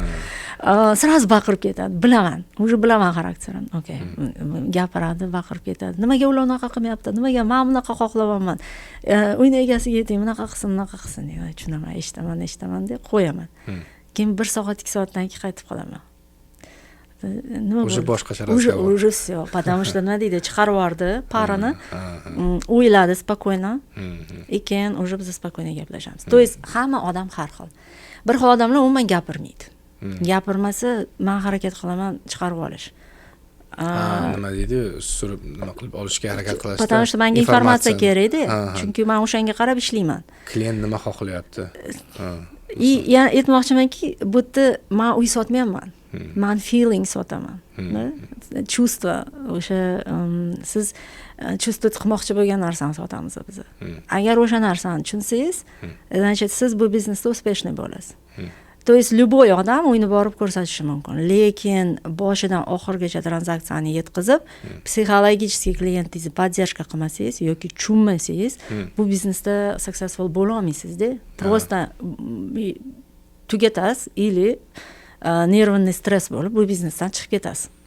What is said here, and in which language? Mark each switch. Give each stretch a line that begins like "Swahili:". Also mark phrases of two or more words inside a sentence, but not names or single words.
Uzbek: Sraz baqirib ketadi. Bilaman. Уже bilaman xarakterini. Okay. Gapiradi, baqirib ketadi. Nimaga ular unaqa qilmayapti? Nimaga men bunaqa xohlamayman? Uyni egasiga ayting, bunaqa qilsin deyman. Tushunaman, eshitaman deb qo'yaman. Keyin 1 soat, 2 soatdan keyin qaytib qolaman.
Russian: Уже boshqacha разговор. Уже всё, потому что
Uzbek: nima deydi, chiqarib yubordi parini. O'yladi spokойно. Keyin уже biz spokойно gaplashamiz.
Russian: То есть
Uzbek: hamma odam har xil. Bir xil odamlar umuman gapirmaydi. Gapirmasa, men harakat qilaman chiqarib olish. Nima deydi, surib nima qilib olishga harakat qilasiz.
Russian: Потому что
Uzbek: menga informatsiya kerak-da. Chunki men o'shanga qarab ishlayman. Klient nima xohlayapti? Yani aytmoqchimanki, bu yerda men uy sotmayapman. Men feeling sotaman. Чувство, o'sha siz чувство qilmoqchi bo'lgan narsani sotamiz biz. Agar o'sha narsani tushunsangiz, значит siz bu biznesda успешный bo'lasiz.
Russian: То есть любой
Uzbek: odam uyni borib ko'rsatishi mumkin, lekin boshidan oxirigacha tranzaksiyani yetkazib, psixologический klientingizni поддержка qilmasangiz yoki tushunmasangiz, bu biznesda successful bo'la olmaysiz-da. Просто tugatasiz или nervный stress bo'lib bu biznesdan chiqib ketasiz.